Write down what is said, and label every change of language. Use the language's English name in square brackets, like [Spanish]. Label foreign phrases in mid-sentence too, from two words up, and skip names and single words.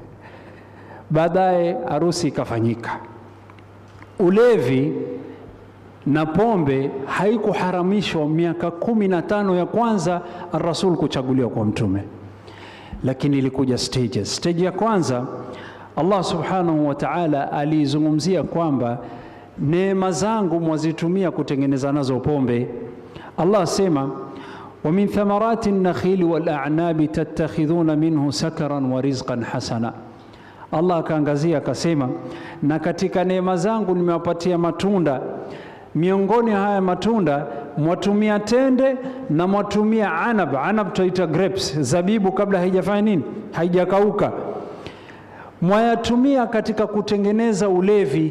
[Swahili] Baadaye harusi ikafanyika. Ulevi na pombe haikuharamishwa miaka 15 ya kwanza Ar-Rasul kuchaguliwa kwa Mtume, lakini ilikuja stages. Stage ya kwanza [Arabic] الله سبحانه وتعالى [Swahili] alizungumzia kwamba neema zangu mwazitumia kutengeneza nazo pombe. [Arabic] Allah asema, ومن ثمرات النخيل والأعناب تتخذون منه سكرا ورزقا حسنا. [Swahili] Allah akaangazia akasema, na katika neema zangu nimewapatia matunda, miongoni haya matunda mwatumia tende na mwatumia anab tuita grapes, zabibu kabla haijafanya nini, haijakauka, mwayatumia katika kutengeneza ulevi.